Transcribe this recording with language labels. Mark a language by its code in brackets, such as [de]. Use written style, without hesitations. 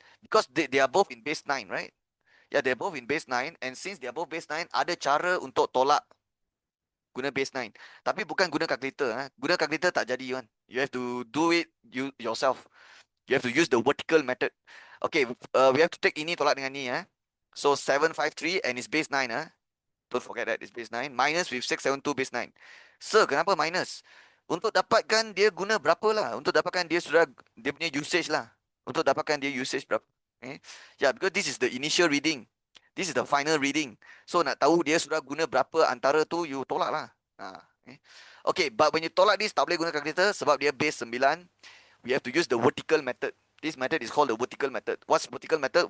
[en] Because they are both in base 9, right? Yeah, they're both in base 9, and since they are both base 9, [ms] ada cara untuk tolak guna base 9. Tapi bukan guna calculator. Guna calculator tak jadi kan. [en] You have to do it yourself. You have to use the vertical method. Okay, we have to take [ms] ini tolak dengan ni. [en] So 753 and it's base 9. Don't forget that it's base 9. Minus with 672 base 9. Sir, [ms] kenapa [en] minus? [ms] Untuk dapatkan dia guna berapa lah. Untuk dapatkan dia sudah, dia punya usage lah. Untuk dapatkan dia usage berapa. [en] Okay. Yeah, because this is the initial reading. This is the final reading. [ms] So nak tahu dia sudah guna berapa antara tu, you tolak lah. [en] Okay, but when you [ms] tolak this, tak boleh guna calculator sebab dia base 9. [en] We have to use the vertical method. This method is called the vertical method. What's vertical method?